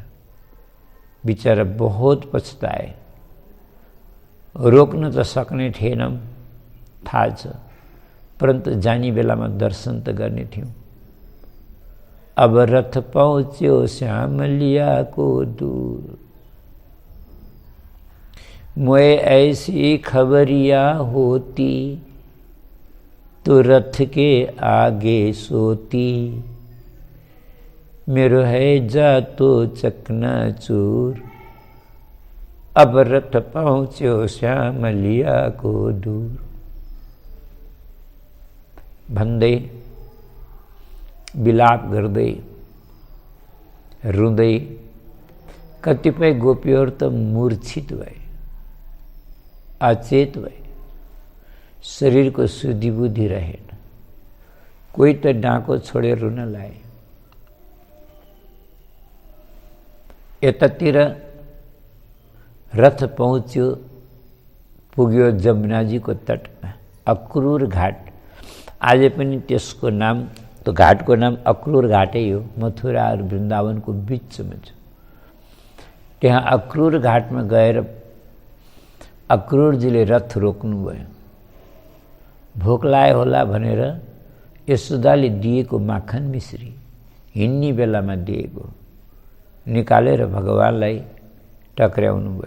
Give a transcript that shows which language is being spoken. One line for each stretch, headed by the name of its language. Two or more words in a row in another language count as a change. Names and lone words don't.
Hindi: बिचरा बहुत पछताए।
Nepali: रोक्न त सक्ने थिएनौँ, थाहा छ, परन्तु जाने बेलामा दर्शन त गर्ने थियौँ। अब रथ पहुँच्यो श्यामलियाको दूर,
Hindi: मोए ऐसी खबरिया होती, तो रथ के आगे सोती, मेरो है जा तो चकनाचूर,
Nepali: अब रथ पहुँच्यो श्यामलियाको दूर। भन्दै, विलाप गर्दै, रुँदै कतिपय गोपीहरू त मूर्छित भए, अचेत भए। शरीरको शुद्धि बुद्धि रहेन। कोही त डाँको छोडेर रुन लाए। यतातिर रथ पहुँच्यो, पुग्यो जमुनाजीको तटमा, अक्रूर घाट। आज पनि त्यसको नाम, तो घाटको नाम अक्रूर घाटै हो। मथुरा और वृन्दावनको बिचमा छ। त्यहाँ अक्रूर घाटमा गएर अक्रूरजीले रथ रोक्नुभयो। भोक लाए होला भनेर यशोदाले दिएको माखन मिश्री हिँड्ने बेलामा दिएको निकालेर भगवानलाई टक्र्याउनु भयो।